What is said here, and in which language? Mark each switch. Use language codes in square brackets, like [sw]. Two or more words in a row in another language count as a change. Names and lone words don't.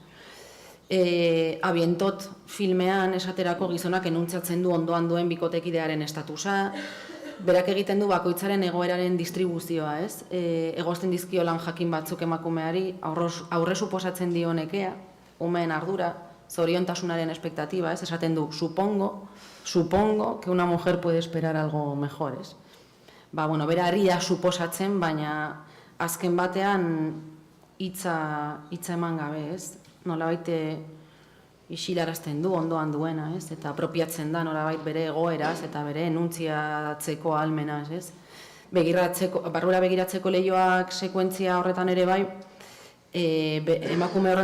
[eu] Abientot filmean esaterako gizonak enuntziatzen du ondoan duen bikotekidearen estatusa, berak egiten du bakoitzaren egoeraren distribuzioa, egozten dizkio lan jakin batzuk emakumeari, aurre suposatzen dio nekea, umeen ardura, zoriontasunaren espektatiba, esaten du, [es] supongo que una mujer puede esperar algo mejor, [eu] bera herria suposatzen, baina azken batean hitza eman gabe, nolabait isilarazten du ondoan duena, eta apropiatzen da nolabait bere egoeraz eta bere enuntziatzeko ahalmenaz, barrura begiratzeko leioak sekuentzia horretan ere bai, emakume horren